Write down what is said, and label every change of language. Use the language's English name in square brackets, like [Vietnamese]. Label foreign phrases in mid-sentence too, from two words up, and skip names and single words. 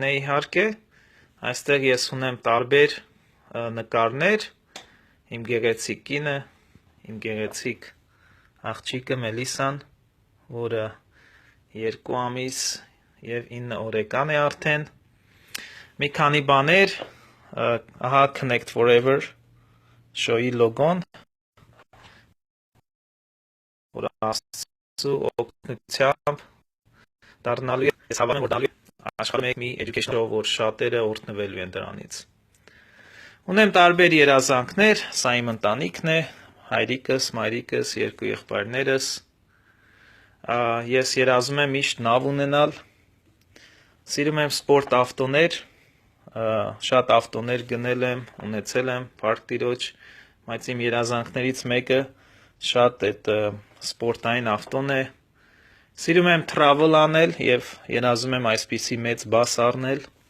[Armenian] է իհարկե, այստեղ ես ունեմ տարբեր նկարներ, իմ գեղեցիկ կինը, իմ գեղեցիկ աղջիկը Մելիսան, որը 2 ամիս և 9 օրեկան է արդեն, մի քանի բաներ, ահա Connect Forever շոուի լոգոն, որ Աստծու օգնությամբ դառնալու ես հավատում եմ, որ դառնալու աշխարհում մի [English] education show, [Armenian] որ շատերը օրհնվելու են դրանից։ Ունեմ տարբեր երազանքներ, սա իմ ընտանիքն է, հայրիկս, մայրիկս, 2 եղբայրներս։ Ես երազում եմ միշտ նավ ունենալ, սիրում եմ սպորտ ավտոներ, շատ ավտոներ գնել եմ, ունեցել եմ, փառք Տիրոջ, բայց իմ երազանքներից մեկը շատ այդ սպորտային ավտոն է։ Սիրում եմ travel անել և երազում եմ այսպիսի մեծ բաս առնել,